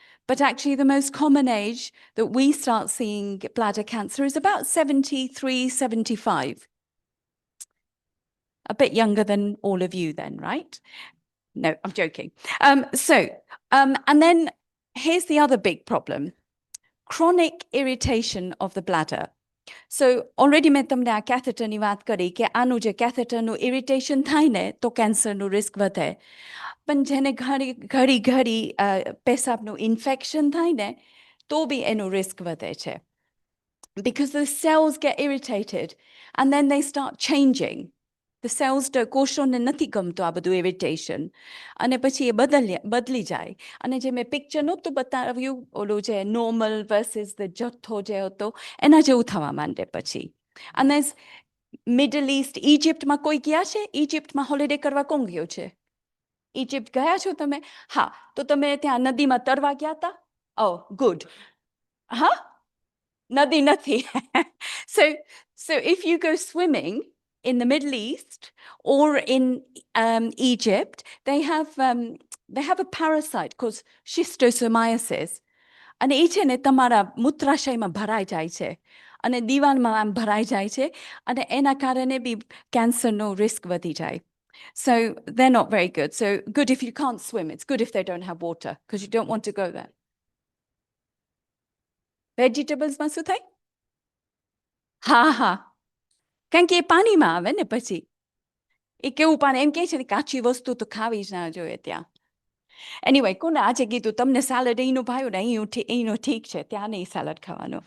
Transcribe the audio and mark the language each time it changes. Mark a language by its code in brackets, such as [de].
[en] But actually, the most common age that we start seeing bladder cancer is about 73, 75. A bit younger than all of you then, right? No, I'm joking. And then here's the other big problem. Chronic irritation of the bladder. [gu] So already મેં તમને આ catheterની વાત કરી કે આનું જે catheterનું irritation થાય ને તો કેન્સરનું risk વધે. પણ જેને ઘડી પેશાબનું infection થાય ને તો બી એનું risk વધે છે. [en] Because the cells get irritated and then they start changing. The cells [gu] કોષોને નથી ગમતો આ બધું irritation. અને પછી એ બદલી જાય. અને જે મેં પિક્ચર નહોતું બતાવ્યું, ઓલું જે [en] normal versus the [gu] જથ્થો જે હતો, એના જેવું થવા માંડે પછી. અને મિડલ ઇસ્ટ, ઇજિપ્તમાં કોઈ ગયા છે? ઇજિપ્તમાં હોલિડે કરવા કોણ ગયો છે? ઇજિપ્ત ગયા છો તમે? હા, તો તમે ત્યાં નદીમાં તરવા ગયા હતા? [en] Oh, good. [gu] Huh? Nadi nati. [en] So if you go swimming in the Middle East or in Egypt, they have a parasite called schistosomiasis. [gu] And એ ને તમારા મૂત્રાશયમાં ભરાઈ જાય છે અને દીવાલમાં આમ ભરાઈ જાય છે અને એના કારણે બી કેન્સરનો risk વધી જાય. [en] So they're not very good. So good if you can't swim. It's good if they don't have water because you don't want to go there. [gu] Vegetablesમાં શું થાય? હા કારણ કે એ પાણીમાં આવે ને પછી એ કેવું પાણી એમ કહે છે ને કાચી વસ્તુ તો ખાવી જ ના જોઈએ ત્યાં. Anyway, કોને આજે કીધું તમને salad અહીંનું ભાવ્યું ને અહીંનું ઠીક છે, ત્યાં નહીં salad ખાવાનું.